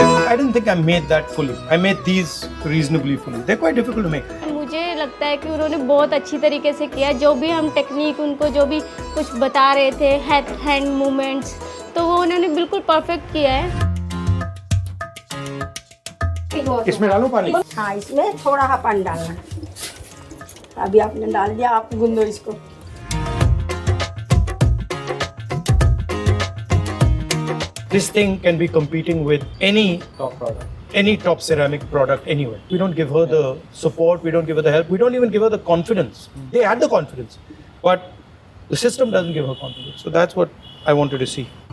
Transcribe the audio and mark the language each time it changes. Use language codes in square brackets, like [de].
[en] I didn't think I made that fully. I made these reasonably fully. They're quite difficult to make. [hi] मुझे लगता है कि उन्होंने बहुत अच्छी तरीके से किया, जो भी हम टेक्निक उनको जो भी कुछ बता रहे थे, हैंड मूवमेंट्स, तो वो उन्होंने बिल्कुल परफेक्ट किया है। इसमें डालो पानी। हाँ इसमें थोड़ा सा पानी डालना। अभी आपने डाल दिया, आप गूंदो इसको। [en] This thing can be competing with any top ceramic product anywhere. We don't give her the support, we don't give her the help, we don't even give her the confidence. They had the confidence, but the system doesn't give her confidence. So that's what I wanted to see.